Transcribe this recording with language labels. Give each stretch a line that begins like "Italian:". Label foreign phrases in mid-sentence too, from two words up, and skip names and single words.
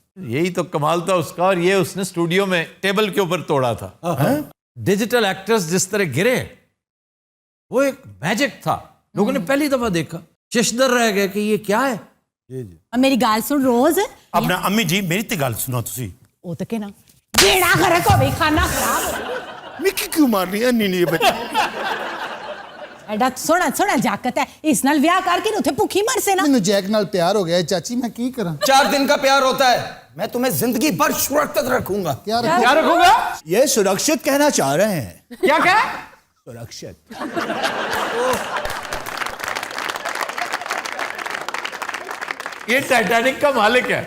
Urdu: یہی تو کمال تھا اس کا, اور یہ اس نے اسٹوڈیو میں ٹیبل کے اوپر توڑا تھا. ڈیجیٹل ایکٹرز جس طرح گرے, وہ ایک میجک تھا. لوگوں نے پہلی دفعہ دیکھا, چشدر رہ گئے کہ یہ کیا ہے.
Punjabi: میری گال سن روز اپنا امی جی میری تے گل سنو تسی. او تے کہنا بیڑا غرق ہو گئی, کھانا خراب. مکی کیوں مار رہی ہے؟ نہیں بچہ ایڈا سونا جاکت ہے, اس نال ویاہ کر کے اتنے بھوکی مر سے نا. ਮੈਨੂੰ ਜੈਕ ਨਾਲ ਪਿਆਰ ਹੋ ਗਿਆ ਚਾਚੀ, ਮੈਂ ਕੀ ਕਰਾਂ.
Urdu: 4 دن کا پیار ہوتا ہے. میں تمہیں زندگی بھر سرکشت رکھوں گا. کیا رکھو کیا رکھوں گا؟ یہ سرکشت کہنا چاہ رہے ہیں. کیا کہا؟ سرکشت. یہ ٹائٹینک کا مالک ہے.